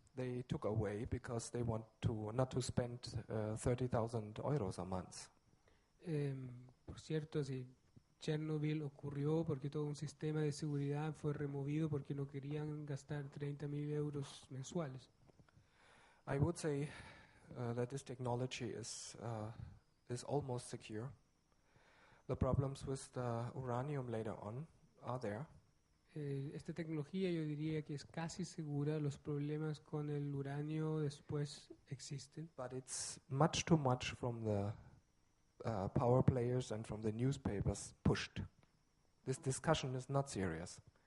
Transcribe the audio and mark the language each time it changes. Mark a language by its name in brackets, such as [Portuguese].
[English] They took away because they want to not to spend 30,000 euros a month. [Spanish] Por cierto, sí, Chernobyl ocurrió porque todo un sistema de seguridad fue removido porque no querían gastar 30.000 euros mensuales. [English] I would say that this technology is is almost secure. The problems with the uranium later on are there. [Spanish] Esta tecnología yo diría que es casi segura, los problemas con el uranio después existen, [English] But it's much too much from the power players and from the newspapers pushed. This discussion is not serious.